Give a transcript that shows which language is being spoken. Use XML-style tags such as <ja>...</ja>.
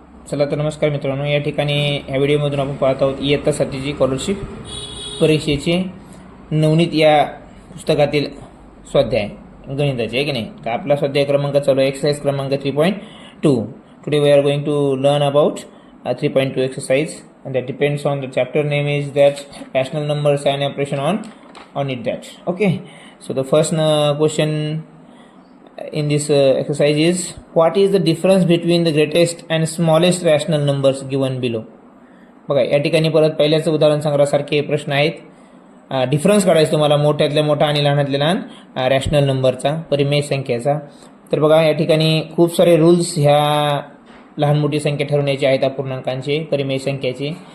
<mr>चला तर नमस्कार मित्रांनो, या ठिकाणी ह्या व्हिडिओमधून आपण पाहत आहोत इयत्ता 7ची स्कॉलरशिप परीक्षेचे नवनीत या पुस्तकातील स्वाध्याय गणिताचे आहे की नाही. तर आपला स्वाध्याय क्रमांक चालू आहे एक्सरसाइज क्रमांक 3.2.</mr> <en>Today we are going to learn about 3.2 exercise and that depends on the chapter name is that rational numbers and operation on it that. Okay, so the first question in this exercise is what is the difference between the greatest and smallest rational numbers given below.</en> <mr>बघा या ठिकाणी परत पहिल्याचं उदाहरण संग्रहासारखे प्रश्न आहेत. Difference काढायचा तुम्हाला मोठ्यातल्या मोठा आणि लहानातल्या लहान रॅशनल नंबरचा परिमेय संख्येचा. तर बघा या ठिकाणी खूप सारे रूल्स ह्या लहान मोठी संख्या ठरवण्याची आहेत अपूर्णांकांचे परिमेय संख्येचे.</mr>